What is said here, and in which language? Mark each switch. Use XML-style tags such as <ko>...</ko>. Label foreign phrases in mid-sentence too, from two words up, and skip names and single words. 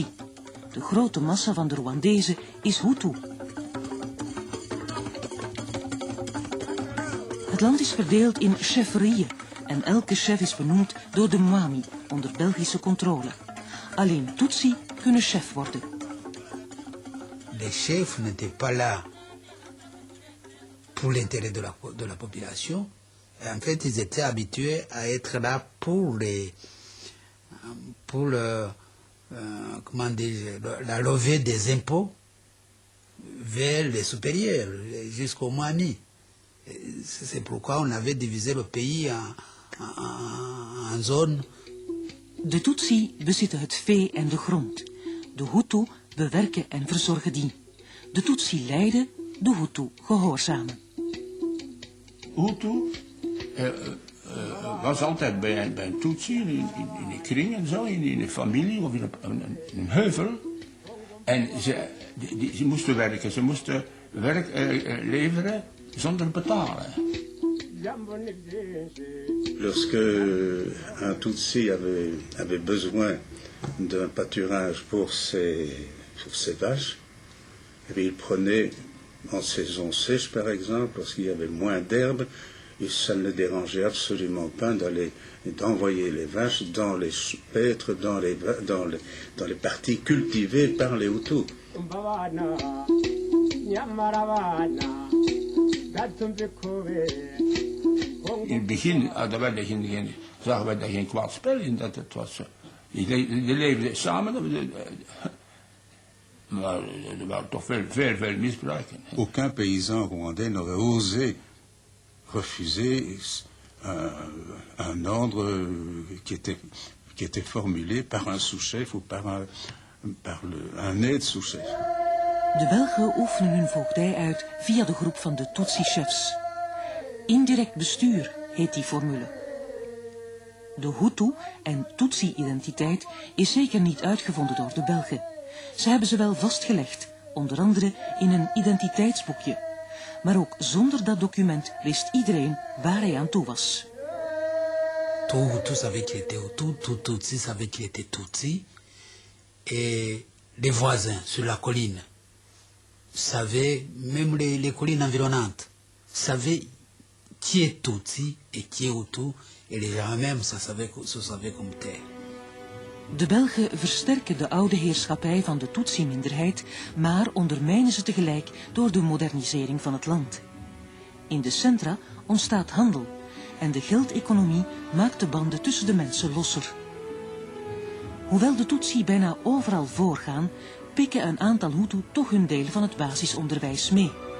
<nl>De grote massa van de Rwandezen is Hutu. Het land is verdeeld in chefferieën en elke chef is benoemd door de Mwami onder Belgische controle. Alleen Tutsi kunnen chef worden.</nl> <fr>Les chefs n'étaient pas là pour l'intérêt de la population. En fait, ils étaient habitués à être là pour la levée des impôts vers les supérieurs, jusqu'au Mwami. C'est pourquoi on avait divisé le pays en zones.</fr> <nl>De Tutsi bezitten het vee en de grond. De Hutu bewerken en verzorgen die. De Tutsi leiden, de Hutu gehoorzamen. Hutu was altijd bij een Tutsi in een kring en zo, in een familie of in een heuvel. En ze moesten werken, ze moesten werk leveren zonder betalen.</nl> <fr>Lorsque un Tutsi avait besoin d'un pâturage pour ses vaches, et bien, il prenait en saison sèche par exemple, lorsqu'il y avait moins d'herbe, et ça ne le dérangeait absolument pas d'envoyer les vaches dans les paîtres, dans les parties cultivées par les Hutus.</fr> <nl>In het begin zagen wij daar geen kwaad spel in. Die leefden samen, maar er waren toch veel misbruiken.</nl> <fr>Aucun paysan rwandais n'aurait osé refuser un ordre qui était formulé par un sous-chef ou par un aide-sous-chef.</fr> <nl>De Belgen oefenen hun voogdij uit via de groep van de Tutsi-chefs. Indirect bestuur heet die formule. De Hutu- en Tutsi-identiteit is zeker niet uitgevonden door de Belgen. Ze hebben ze wel vastgelegd, onder andere in een identiteitsboekje. Maar ook zonder dat document wist iedereen waar hij aan toe was.</nl> <fr>Tout Hutu savait qu'il était Hutu, tout Tutsi savait qu'il était Tutsi. Et les voisins sur la colline savaient, même les collines environnantes, savaient qui est Tutsi et qui est Hutu. Et les gens même se savaient comme tel.</fr> <nl>De Belgen versterken de oude heerschappij van de Tutsi-minderheid, maar ondermijnen ze tegelijk door de modernisering van het land. In de centra ontstaat handel en de geldeconomie maakt de banden tussen de mensen losser. Hoewel de Tutsi bijna overal voorgaan, pikken een aantal Hutu toch hun deel van het basisonderwijs mee.</nl>